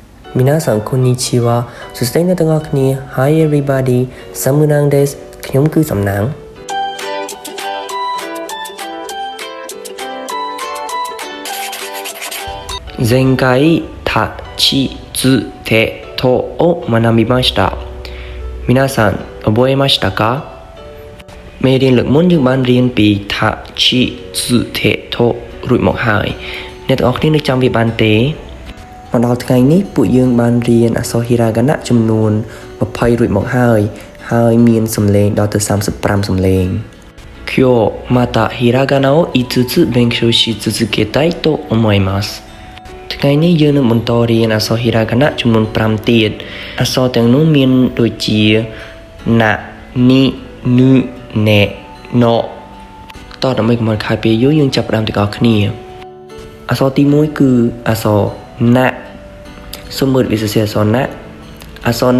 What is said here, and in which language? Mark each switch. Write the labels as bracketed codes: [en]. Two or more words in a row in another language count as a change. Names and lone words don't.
[ja] 皆さんこんにちはそして皆 [km] ទាំងអស់គ្នា [en] Hi everybody [ja] Samnang です [km] ខ្ញុំគឺសំណាង [ja] 前回立ちつてとを学びました皆さん覚えましたか [km] មេរៀនលើកមុនយើងបានរៀនពីថជីសថេថូរួចមកហើយអ្នកទាំងអស់គ្នានឹងចាំវាបានទេមកដល់ថ្ងៃនេះពួកយើងបានរៀនអក្សរ Hiragana ចំនួន20រួចមកហើយមានសំឡេងដល់ទៅ35សំឡេង [ja] 今日またひらがなを5つ勉強し続けたいと思います [km] ថ្ងៃនេះយើងនឹងបន្តរៀនអក្សរ Hiragana ចំនួន5ទៀតអក្សរទាំងនោះមានដូចជាណានីនូណែណូតោះដើម្បីកុំឲ្យខាតពេលយូរយើងចាប់ផ្ដើមទាំងអស់គ្នាអក្សរទី1គឺអក្សរណាសូមមើលវិសេសអក្សរណាអក្សរ